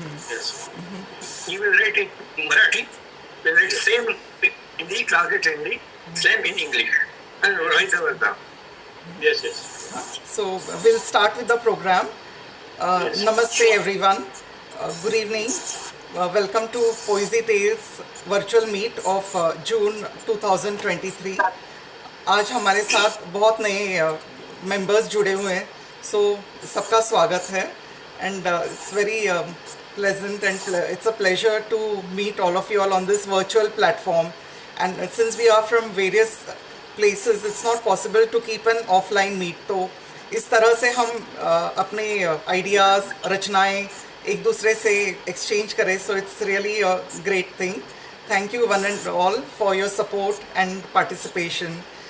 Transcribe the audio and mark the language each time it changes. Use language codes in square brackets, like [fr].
[en] Yes. He will write in Marathi, will write same Hindi, translate Hindi, same in English, and vice versa. Yes, yes. So we'll start with the program. Yes. Namaste everyone. Good evening. Welcome to Poesy Tales virtual meet of June 2023. [hi] आज हमारे साथ बहुत नए members जुड़े हुए हैं, सो सबका स्वागत है [en] And it's very pleasant and it's a pleasure to meet all of you all on this virtual platform. And since we are from various places, it's not possible to keep an offline meet. [hi] तो इस तरह से हम अपने ideas, रचनाएं एक दूसरे से एक्सचेंज करें. [en] So it's really a great thing. Thank you one and all for your support and participation.